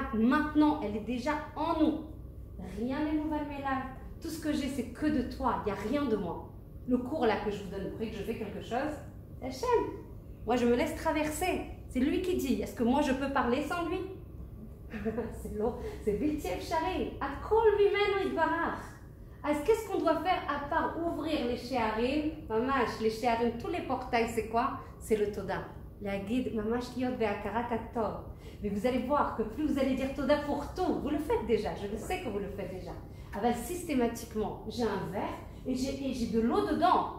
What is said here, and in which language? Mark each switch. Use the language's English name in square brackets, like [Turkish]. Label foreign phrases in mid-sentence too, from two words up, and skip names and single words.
[French] Maintenant, elle est déjà en nous. Rien n'est nouvel mais là. Tout ce que j'ai, c'est que de toi. Il n'y a rien de moi. Le cours là que je vous donne, vous croyez que je fais quelque chose? Hachem. Moi, je me laisse traverser. C'est lui qui dit. Est-ce que moi, je peux parler sans lui? C'est l'eau. C'est [Hebrew] בלתי אפשרי. הכל ממנו יתברך. [French] Qu'est-ce qu'on doit faire à part ouvrir les Sheharim? Mamash, les Sheharim, tous les portails, c'est quoi? C'est le Toda. La guide, [Hebrew] ממש להיות בהכרת הטוב. [French] Mais vous allez voir que plus vous allez dire Toda pour tout, vous le faites déjà. Je le sais que vous le faites déjà. Alors, systématiquement, j'ai un verre et j'ai de l'eau dedans.